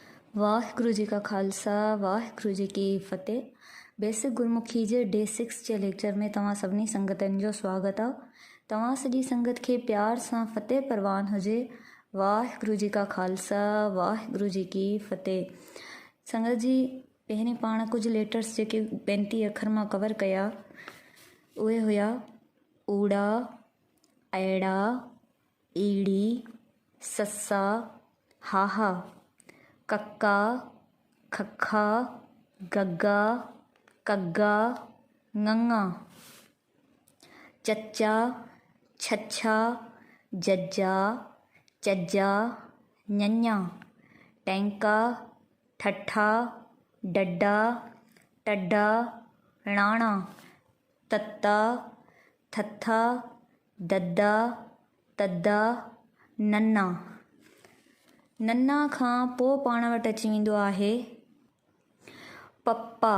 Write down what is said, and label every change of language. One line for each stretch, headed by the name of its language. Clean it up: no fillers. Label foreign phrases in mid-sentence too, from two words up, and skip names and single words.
Punjabi: ਵਾਹਿਗੁਰੂ ਜੀ ਕਾ ਖ਼ਾਲਸਾ ਵਾਹਿਗੁਰੂ ਜੀ ਕੀ ਫ਼ਤਿਹ।
Sindhi: बेसिक गुरमुखी जे डे 6 जे लेक्चर में तव्हां सभिनी संगतनि जो स्वागत आहे। तव्हां सॼी संगत खे प्यार सां फ़तेह परवान हुजे।
Punjabi: ਵਾਹਿਗੁਰੂ ਜੀ ਕਾ ਖ਼ਾਲਸਾ ਵਾਹਿਗੁਰੂ ਜੀ ਕੀ ਫ਼ਤਿਹ।
Sindhi: संगत जी, पहिरीं पाण कुझु लेटर्स जेके 35 अखर मां कवर कया उहे हुया ऊड़ा, ऐड़ा, ईड़ी, ससा, हाहा, कक्का, खखा, गग्गा, कग्गा, ङङा, चचा, छछा, जज्जा, चज्जा, ञञा, टैंका, ठठा, डड्डा, टड्डा, राणा, तत्ता, थथा, दद्दा, तद्दा, नन्ना। नन्ना खां पोइ पाण वटि अची वेंदो आहे पप्पा।